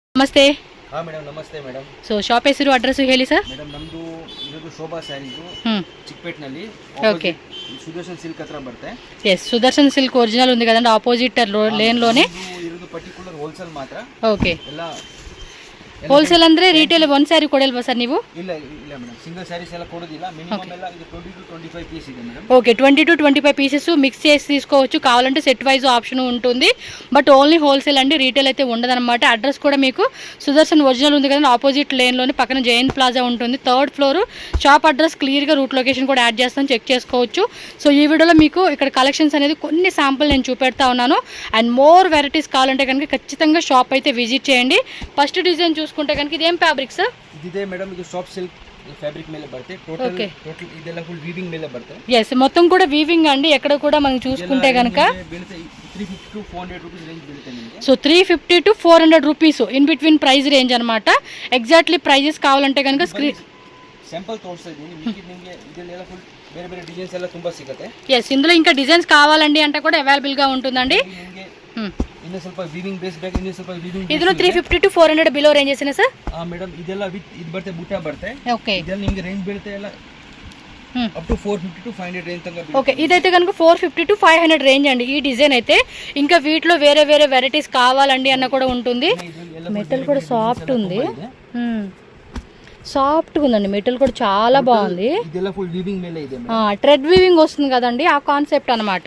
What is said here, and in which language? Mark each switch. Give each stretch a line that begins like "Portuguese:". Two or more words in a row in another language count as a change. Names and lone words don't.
Kannada: ನಮಸ್ತೆ. ಮೇಡಮ್ ನಮಸ್ತೆ ಮೇಡಮ್. ಸೊ ಶಾಪ್ ಹೆಸರು ಅಡ್ರೆಸ್ ಹೇಳಿ ಸರ್. ಮೇಡಮ್ ನಮ್ಮದು ಇರೋದು ಶೋಭಾ ಸ್ಯಾರೀಸು ಚಿಕ್ಕಪೇಟ್ನಲ್ಲಿ
Telugu: ఓకే
Kannada: ಸುದರ್ಶನ್ ಸಿಲ್ಕ್ ಹತ್ರ ಬರ್ತೇ.
Telugu: ఎస్ సుదర్శన్ సిల్క్ ఒరిజినల్ ఉంది కదండి,
English: opposite lane
Telugu: లోనే
Kannada: ಇರೋದು
English: particular wholesale
Kannada: ಮಾತ್ರ. ಓಕೆ ಎಲ್ಲ ಹೋಲ್ಸೇಲ್ ಅಂದ್ರೆ ರಿಟೇಲ್ ಒಂದು ಸ್ಯಾರಿ ಕೊಡಲ್ವಾ ಸರ್ ನೀವು? ಇಲ್ಲ ಇಲ್ಲ ಮೇಡಮ್,
English: single sarees
Kannada: ಎಲ್ಲ ಕೊಡೋದಿಲ್ಲ. ಮಿನಿಮಮ್ ಎಲ್ಲ ಇದು 20 to 25 పీస్ ಇದೆ ಮೇಡಮ್.
Telugu: ఓకే 20 to 25
English: pieces mix
Telugu: చేసి తీసుకోవచ్చు. కావాలంటే
English: set wise option
Telugu: ఉంటుంది,
English: but only wholesale
Telugu: అండి, రీటైల్ అయితే ఉండదన్నమాట. అడ్రస్ కూడా మీకు సుదర్శన్ ఒరిజినల్ ఉంది కదండి, ఆపోజిట్ లేన్లోని పక్కన జైన్ ప్లాజా ఉంటుంది,
English: 3rd floor.
Telugu: షాప్ అడ్రస్ క్లియర్గా
English: route location
Telugu: కూడా యాడ్ చేస్తాను, చెక్ చేసుకోవచ్చు. సో ఈ వీడియోలో మీకు ఇక్కడ కలెక్షన్స్ అనేది కొన్ని శాంపుల్ నేను చూపెడతా ఉన్నాను.
English: and more varieties
Telugu: కావాలంటే కనుక ఖచ్చితంగా షాప్ అయితే విజిట్ చేయండి.
English: first design
Telugu: చూసుకుంటే కనుక ఇదేం ఫ్యాబ్రిక్ సార్?
Kannada: ಇದೇ ಮೇಡಂ, ಇದಿ ಸಾಫ್ಟ್ ಸಿಲ್ಕ್ ಫ್ಯಾಬ್ರಿಕ್ ಮೇಲೆ ಬರುತ್ತೆ. టోటల్ ಇದೆಲ್ಲ ಫುಲ್ వీవింగ్ ಮೇಲೆ ಬರುತ್ತೆ.
Telugu: yes మొత్తం కూడా వీవింగ్ అండి. ఎక్కడ కూడా మనం చూసుకుంటే కనుక
Kannada: 350 to 400
English: rupees range
Kannada: బీಳುತ್ತೆ ನಿಮಗೆ.
Telugu: సో 350 to 400 రూపీస్
English: in between price range
Telugu: అన్నమాట.
English: exactly prices
Telugu: కావాలంటే కనుక స్క్రీన్
Kannada: ಶಾಂಪಲ್ ತೋರ್ಸ್ತಾ ಇದೀನಿ. ನಿಮಗೆ ಇದೆಲ್ಲ ಫುల్ ಬೇರೆ ಬೇರೆ ಡಿಸೈನ್ಸ್ ಎಲ್ಲ ತುಂಬಾ ಸಿಗುತ್ತೆ.
Telugu: yes ఇందులో ఇంకా డిజైన్స్ కావాలండి అంటే కూడా అవైలబుల్ గా ఉంటుందండి.
Kannada: ಇನ್ನು ಸ್ವಲ್ಪ
English: weaving base
Kannada: ಬೇಕು, ಇನ್ನು ಸ್ವಲ್ಪ ವೀವಿಂಗ್. ಇದನ್ನು 350 to 400
English: below ranges
Kannada: ಇದೆ ಸರ್. ಮೇಡಮ್ ಇದೆಲ್ಲ ವಿತ್ ಇದು ಬರುತ್ತೆ, ಬುಟ್ಟ ಬರುತ್ತೆ. ಓಕೆ ಇದೆಲ್ಲ ನಿಮಗೆ ರೇಂಜ್ ಬೀಳುತ್ತೆ ಎಲ್ಲ
English: up to
Kannada: 450 to 500 రేంజ్ తగ్గ.
Telugu: ఓకే ఇదైతే కనుక 450 to 500 రేంజ్ అండి ఈ డిజైన్ అయితే. ఇంకా వీటిలో వేరే వేరే వెరైటీస్ కావాలండి అన్న కూడా ఉంటుంది. మెటల్ కూడా సాఫ్ట్ ఉంది, సాఫ్ట్గా ఉందండి. మెటల్ కూడా చాలా బాగుంది.
English: thread weaving
Telugu: వస్తుంది కదండి, ఆ కాన్సెప్ట్ అనమాట.